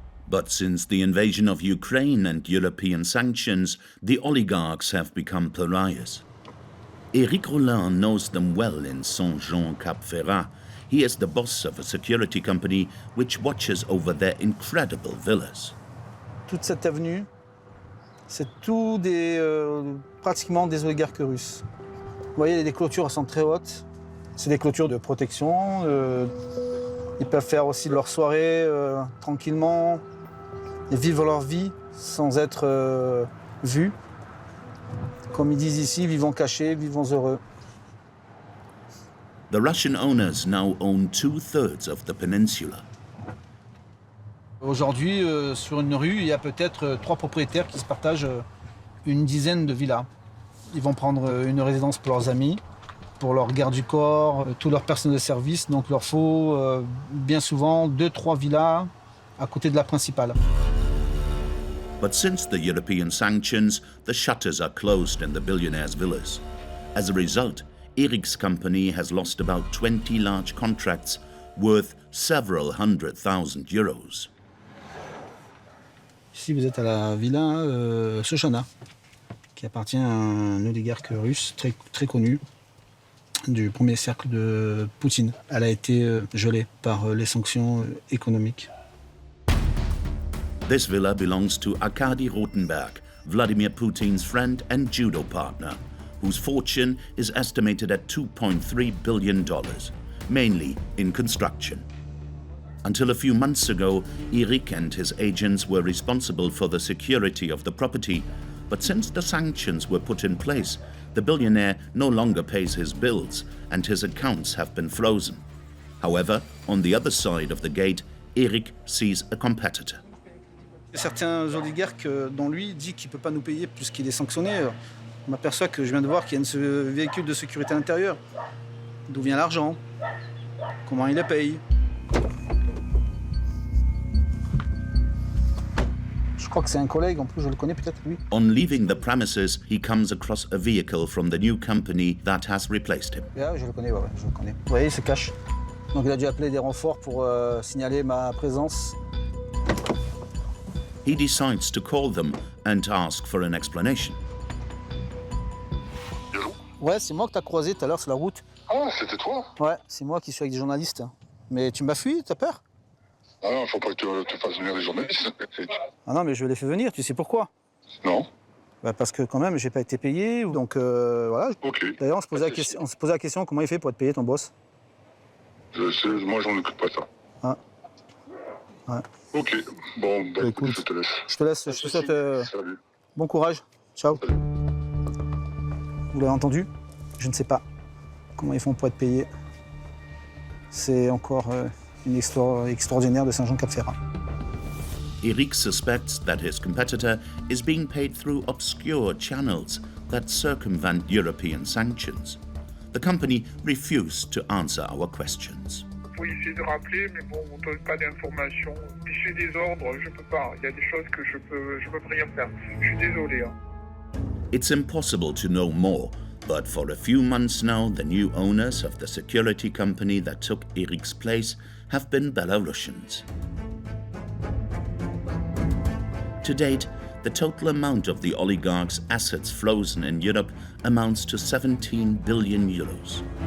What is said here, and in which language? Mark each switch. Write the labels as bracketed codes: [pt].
[en] But since the invasion of Ukraine and European sanctions, the oligarchs have become pariahs. Éric Rollin knows them well in Saint-Jean-Cap-Ferrat. He is the boss of a security company which watches over their incredible villas. [fr] Toute cette avenue, c'est tout pratiquement des oligarques russes. Vous voyez, les clôtures sont très hautes. C'est des clôtures de protection. Ils peuvent faire aussi leur soirée tranquillement et vivre leur vie sans être vus. Comme ils disent ici, vivons cachés, vivons heureux. [en] The Russian owners now own 2/3 of the peninsula. [fr] Aujourd'hui, sur une rue, il y a peut-être 3 propriétaires qui se partagent une dizaine de villas. Ils vont prendre une résidence pour leurs amis, pour leur garde du corps, tout leur personnel de service. Donc il leur faut bien souvent 2-3 villas à côté de la principale. [en] But since the European sanctions, the shutters are closed in the billionaires' villas. As a result, Eric's company has lost about 20 large contracts worth several $100,000. [fr] Ici, vous êtes à la villa Sochana, qui appartient à un oligarque russe très, très connu du premier cercle de Poutine. Elle a été gelée par les sanctions économiques. [en] This villa belongs to Arkady Rotenberg, Vladimir Putin's friend and judo partner, whose fortune is estimated at $2.3 billion, mainly in construction. Until a few months ago, Eric and his agents were responsible for the security of the property, but since the sanctions were put in place, the billionaire no longer pays his bills and his accounts have been frozen. However, on the other side of the gate, Eric sees a competitor. [fr] Certains oligarques, dont lui, dit qu'il ne peut pas nous payer puisqu'il est sanctionné. On m'aperçoit que je viens de voir qu'il y a un véhicule de sécurité à l'intérieur. D'où vient l'argent? Comment il les paye? Je crois que c'est un collègue, en plus je le connais peut-être lui. [en] On leaving the premises, he comes across a vehicle from the new company that has replaced him. [fr] Yeah, je le connais, ouais, je le connais. Vous voyez, il se cache. Donc il a dû appeler des renforts pour signaler ma présence. [en] He decides to call them and ask for an explanation. [fr] Ouais, c'est moi que t'as croisé tout à l'heure sur la route. Ah, c'était toi? Ouais, c'est moi qui suis avec des journalistes. Mais tu m'as fui, t'as peur? Ah non, faut pas que tu fasses venir les journalistes. Ah non, mais je les fais venir, tu sais pourquoi? Non. Bah parce que quand même, j'ai pas été payé, donc voilà. Ok. D'ailleurs, on se posait la question, comment il fait pour être payé ton boss? Je sais, moi j'en occupe pas ça. Ah. Ouais. Ok, bon, bah, écoute, je te laisse. Je te souhaite Salut. bon courage. Ciao. Salut. Vous l'avez entendu? Je ne sais pas comment ils font pour être payés. C'est encore une histoire extraordinaire de Saint-Jean-Cap-Ferrat. [en] Eric suspects that his competitor is being paid through obscure channels that circumvent European sanctions. The company refused to answer our questions. [fr] Faut essayer de rappeler, mais bon, on ne donne pas d'informations. Si j'ai des ordres, je peux pas. Il y a des choses que je peux rien faire. Je suis désolé. Hein. [en] It's impossible to know more, but for a few months now, the new owners of the security company that took Eric's place have been Belarusians. To date, the total amount of the oligarchs' assets frozen in Europe amounts to 17 billion euros.